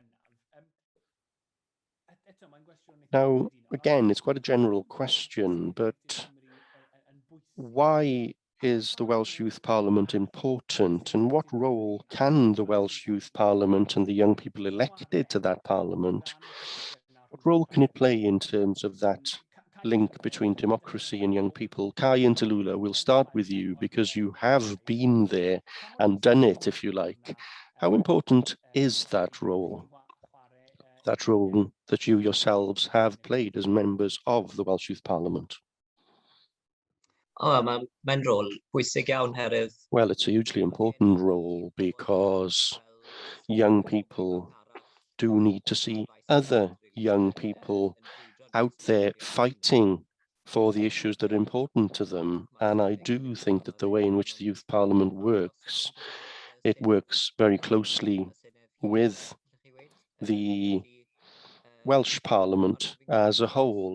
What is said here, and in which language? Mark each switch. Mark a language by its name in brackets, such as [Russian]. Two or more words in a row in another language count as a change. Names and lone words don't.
[English] Now, again, it's quite a general question, but why is the Welsh Youth Parliament important, and what role can the Welsh Youth Parliament and the young people elected to that parliament, what role can it play in terms of that link between democracy and young people? Kai and Talulah, we'll start with you because you have been there and done it, if you like. How important is that role that you yourselves have played as members of the Welsh Youth Parliament? [Welsh] Mae'n rôl pwysig iawn herwydd. [English] Well, it's a hugely important role because young people do need to see other young people out there fighting for the issues that are important to them. And I do think that the way in which the Youth Parliament works, it works very closely with the Welsh Parliament as a whole.